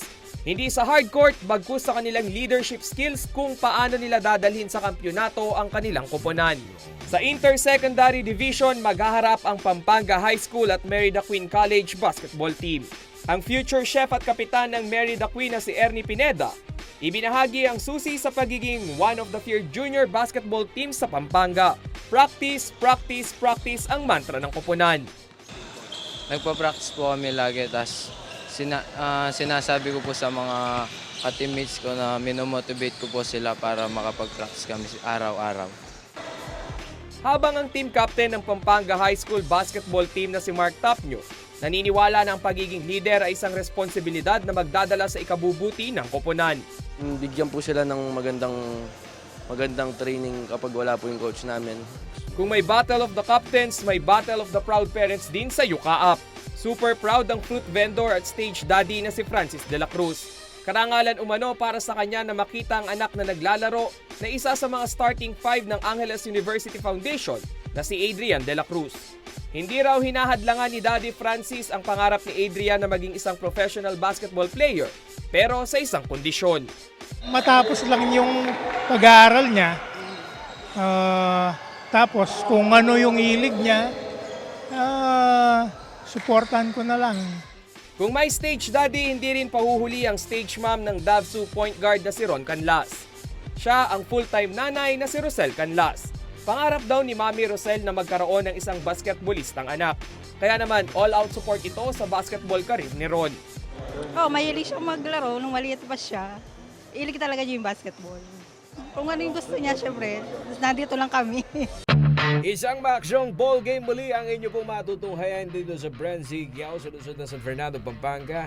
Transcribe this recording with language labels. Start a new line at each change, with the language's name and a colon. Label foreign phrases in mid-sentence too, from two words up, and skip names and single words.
Filipino: Hindi sa hardcourt, bagkus sa kanilang
English: leadership skills
Filipino: kung paano nila dadalhin sa kampyonato ang kanilang kupunan. Sa Inter-Secondary Division, maghaharap ang Pampanga High School at Merida Queen College
English: basketball team.
Filipino: Ang
English: future chef
Filipino: at kapitan ng Merida Queen na si Ernie Pineda, ibinahagi ang susi sa pagiging
English: one of the feared junior basketball team
Filipino: sa Pampanga.
English: Practice, practice, practice
Filipino: ang mantra ng kupunan. Nagpa-practice po kami lagi, tas sinasabi ko po sa mga ka-teammates ko na minomotivate ko po sila para makapag-practice kami araw-araw. Habang ang
English: team captain
Filipino: ng Pampanga High School
English: basketball team
Filipino: na si Mark Tapnyo, naniniwala na ang pagiging leader ay isang responsibilidad na magdadala sa ikabubuti ng koponan. Bigyan po sila ng magandang training kapag wala po yung coach namin. Kung may Battle of the Captains, may Battle of the Proud Parents din sa UCAAP.
English: Super proud
Filipino: ang
English: fruit vendor
Filipino: at
English: stage daddy
Filipino: na si Francis de la Cruz. Karangalan umano para sa kanya na makita ang anak na naglalaro na isa sa mga
English: starting five
Filipino: ng Angeles University Foundation na si Adrian de la Cruz. Hindi raw hinahadlangan ni Daddy Francis ang pangarap ni Adrian na maging isang
English: professional basketball player,
Filipino: pero sa isang kondisyon. Matapos lang yung pag-aaral niya, tapos kung ano yung hilig niya, suportahan ko na lang. Kung may
English: stage daddy,
Filipino: hindi rin pahuhuli ang
English: stage mom
Filipino: ng Davsu
English: point guard
Filipino: na si Ron Canlas. Siya ang full-time nanay na si Rosel Canlas. Pangarap daw ni Mami Rosel na magkaroon ng isang basketballistang anak. Kaya naman,
English: all-out support
Filipino: ito sa
English: basketball career
Filipino: ni Ron. Mahilig siya maglaro nung maliit pa siya. Ilig talaga niya yung basketball. Kung ano yung gusto niya, syempre, nandito lang kami. Isang maaksyong
English: ball game
Filipino: muli ang inyo pong matutunghayan dito sa Brenzy Giao sa lungsod ng San Fernando, Pampanga.